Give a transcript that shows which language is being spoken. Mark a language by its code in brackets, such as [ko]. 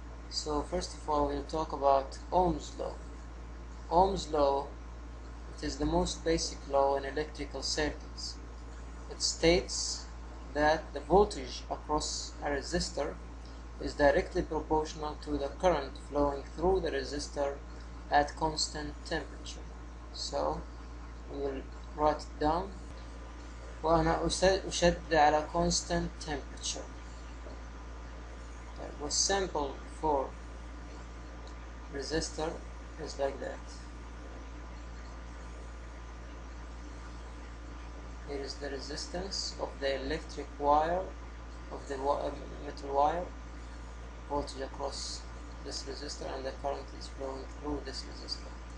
[en] So first of all, we will talk about Ohm's law. Ohm's law, it is the most basic law in electrical circuits. It states that the voltage across a resistor is directly proportional to the current flowing through the resistor at constant temperature. So we will write it down. [ar] وأنا أشد على [en] constant temperature. The sample for resistor is like that. Here is the resistance of the electric wire, of the metal wire, voltage across this resistor, and the current is flowing through this resistor.